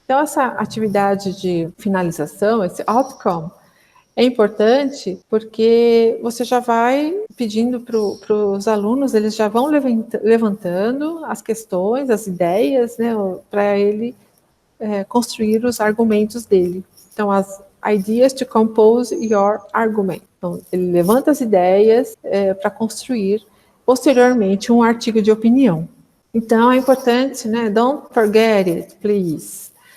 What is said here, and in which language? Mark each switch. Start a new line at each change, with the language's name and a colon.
Portuguese: Então essa atividade de finalização, esse outcome, é importante porque você já vai pedindo para os alunos, eles já vão levantando as questões, as ideias, né, para ele construir os argumentos dele.
English: Então, as ideas to compose your argument.
Portuguese: Então, ele levanta as ideias para construir, posteriormente, um artigo de opinião. Então, é importante, né?
English: Don't forget it, please.